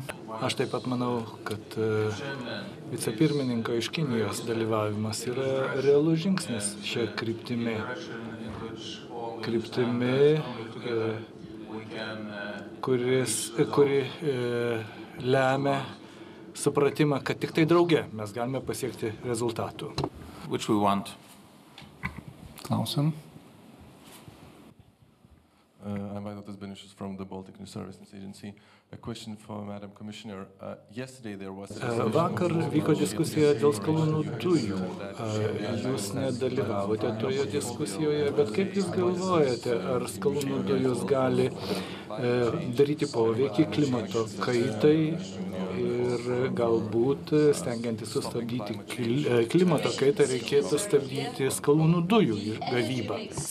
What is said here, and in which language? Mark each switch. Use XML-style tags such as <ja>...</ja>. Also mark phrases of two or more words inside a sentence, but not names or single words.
<lt>Aš taip pat manau, kad vicepirmininko iš Kinijos dalyvavimas yra realus žingsnis šią kryptimį, kuri lemia supratimą, kad tik tai drauge mes galime pasiekti rezultatų.</lt> <en>Which we want.</en> <lt>Klausim.</lt> <en>I'm Vaidotas Beniušis from the Baltic News Services Agency. A question for Madam Commissioner. Yesterday there was</en> <lt>Vakar vyko diskusija dėl skalūnų dujų. Jūs nedalyvavote toje diskusijoje, bet kaip jūs galvojate, ar skalūnų dujos gali daryti poveikį klimato kaitai ir galbūt stengiantis sustabdyti klimato kaitą reikėtų stabdyti skalūnų dujų gavybą?</lt>